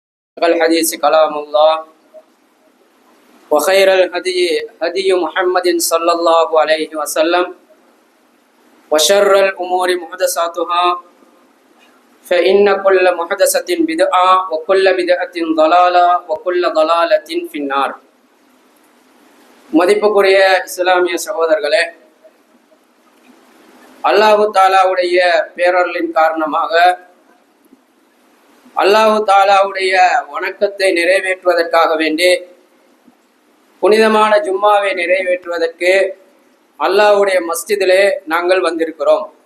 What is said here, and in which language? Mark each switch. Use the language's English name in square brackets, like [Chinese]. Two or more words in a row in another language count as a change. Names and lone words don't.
[Arabic] الحديث كلام الله وخير الهدي هدي محمد صلى الله عليه وسلم وشر الأمور محدثاتها فإن كل محدثة بدعة وكل بدعة ضلالة وكل ضلالة في النار. [Tamil] மதிப்புக்குரிய இஸ்லாமிய சகோதரர்களே, அல்லாஹு தாலாவுடைய பேரருளின் காரணமாக அல்லாஹு தாலாவுடைய வணக்கத்தை நிறைவேற்றுவதற்காக வேண்டி புனிதமான ஜும்மாவை நிறைவேற்றுவதற்கு அல்லாஹ்வுடைய மஸ்ஜிதிலே நாங்கள் வந்திருக்கிறோம்.